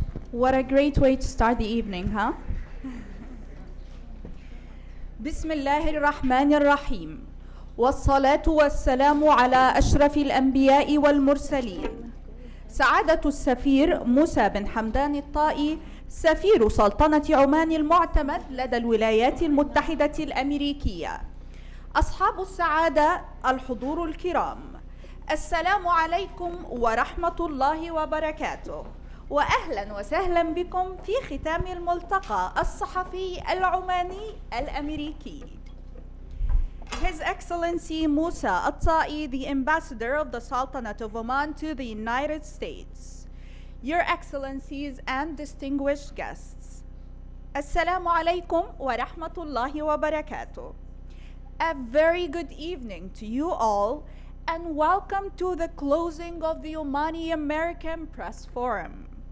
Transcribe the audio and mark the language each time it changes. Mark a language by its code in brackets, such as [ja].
[en] What a great way to start the evening, huh? [ar] بسم الله الرحمن الرحيم والصلاة والسلام على أشرف الأنبياء والمرسلين سعادة السفير موسى بن حمدان الطائي سفير سلطنة عمان المعتمد لدى الولايات المتحدة الأمريكية. أصحاب السعادة الحضور الكرام، السلام عليكم ورحمة الله وبركاته، وأهلا وسهلا بكم في ختام الملتقى الصحفي العماني الأمريكي. [en] His Excellency Musa At-Tai, the Ambassador of the Sultanate of Oman to the United States. Your Excellencies and distinguished guests, Assalamu alaikum wa rahmatullahi wa barakatuh. A very good evening to you all, and welcome to the closing of the Omani American Press Forum.